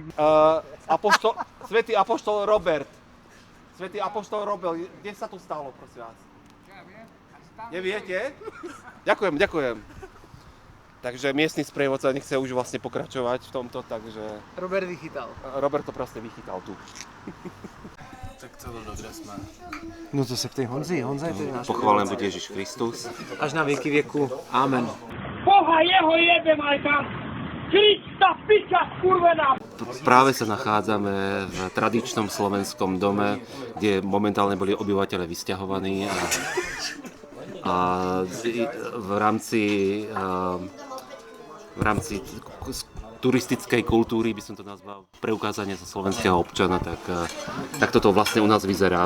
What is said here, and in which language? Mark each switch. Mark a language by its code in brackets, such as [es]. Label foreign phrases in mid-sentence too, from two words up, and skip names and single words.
[sk] svätý apoštol Robert. Svätý apoštol Robert, kde sa to stalo, prosím vás? Neviete? Ďakujem. Takže miestny sprievodca nechce už vlastne pokračovať v tomto, takže... Robert vychytal. Robert to proste vychytal tu. [cs] Tak co to kde jsme? No to se ptej Honzi, Honza je tady náš. Pochválený bude Ježiš Kristus. Až na věky věku. Amen. [hr] Boha jeho jebem aj tam! Krista piča skurvená! [sk] Práve sa nachádzame v tradičnom slovenskom dome, kde momentálne boli obyvateľe vysťahovaní a v rámci turistickej kultúry, by som to nazval, preukázanie za slovenského občana, tak toto vlastne u nás vyzerá.